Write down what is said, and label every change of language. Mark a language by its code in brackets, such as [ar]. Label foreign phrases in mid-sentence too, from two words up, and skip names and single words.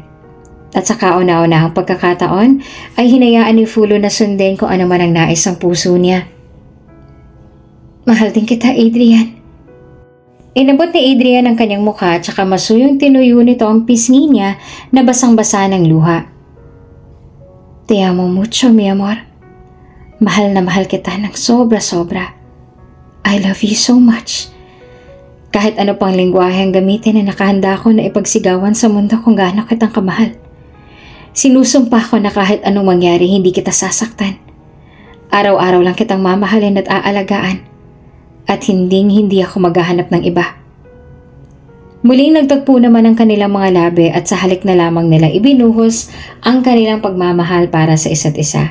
[tl] At sa kauna-unahang pagkakataon ay hinayaan ni Fulu na sundin kung ano man ang nais ng puso niya. Mahal din kita, Adrian. Inabot ni Adrian ang kanyang mukha at saka masuyong tinuyo nito ang pisngi niya na basang-basa ng luha. [es] Te amo mucho, mi amor. [tl] Mahal na mahal kita ng sobra-sobra. [en] I love you so much. [tl] Kahit ano pang lingwahe ang gamitin na nakahanda ko na ipagsigawan sa mundo kung gaano kitang kamahal. Sinusumpa ko na kahit anong mangyari hindi kita sasaktan. Araw-araw lang kitang mamahalin at aalagaan. At hindi ako maghahanap ng iba. Muling nagtagpo naman ang kanilang mga labi at sa halik na lamang nila ibinuhos ang kanilang pagmamahal para sa isa't isa.